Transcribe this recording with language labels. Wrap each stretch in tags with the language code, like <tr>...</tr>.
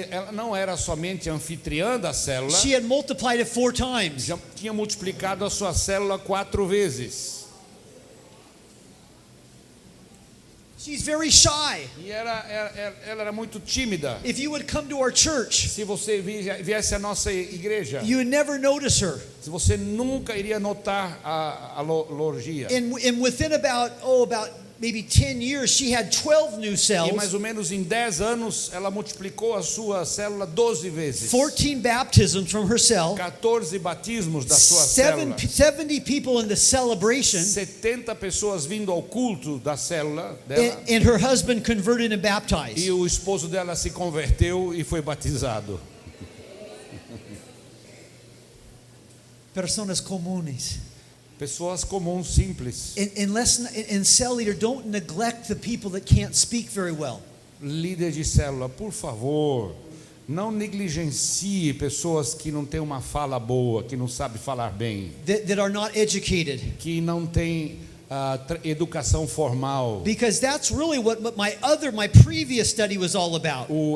<pt>ela não era somente anfitriã da célula,</pt> <en>she had multiplied it 4 times.</en> <pt>já tinha multiplicado a sua célula 4 vezes.</pt> <en>She's very shy.</en> <pt>E ela era muito tímida.</pt> <en>If you would come to our church,</en> <pt>Se você viesse à nossa igreja,</pt> <en>you would never notice her.</en> <pt>se você nunca iria notar a lorgia.</pt> <en>And within about maybe 10 years, she had 12 new</en> <pt>E</pt> <en>cells,</en> <pt>mais ou menos em 10 anos, ela multiplicou a sua célula 12 vezes.</pt> <en>14 baptisms from her cell,</en> <pt>14 batismos da sua célula.</pt> <en>70 people in the celebration,</en> <pt>70 pessoas vindo ao culto da célula dela.</pt> <en>and her husband converted and baptized.</en> <pt>E o esposo dela se converteu e foi batizado.</pt> <es>Personas comunes.</es> <pt>Pessoas comuns, simples.</pt> <en>And cell leader, don't neglect the people that can't speak very well.</en> <pt>Líder de célula, por favor, não negligencie pessoas que não têm uma fala boa, que não sabem falar bem,</pt> <en>That are not educated.</en> <pt>que não têm educação formal.</pt> <en>Because that's really what my previous study was all about.</en>